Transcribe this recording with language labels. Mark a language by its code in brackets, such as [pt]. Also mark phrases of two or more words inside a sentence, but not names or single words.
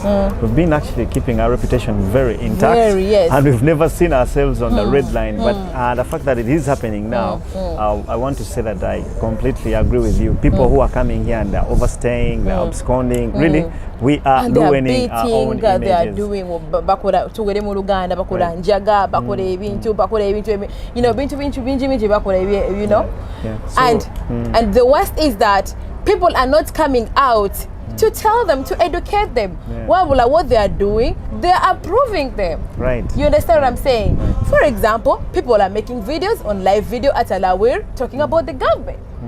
[en] We've been actually keeping our reputation very intact. Yes. And we've never seen ourselves on the red line. But the fact that it is happening now, I want to say that I completely agree with you. People who are coming here and they're overstaying, they're absconding, really, we are ruining our own images. They are doing [lg] bakora mu Luganda, bakora njaga, bakora ebintu, [en] you know, [lg] bintu bakora, [en] you know. Yeah. So, and the worst is that people are not coming out to tell them, to educate them. What they are doing, they are approving them. Right. You understand what I'm saying? For example, people are making videos on live video at Alawir talking about the government.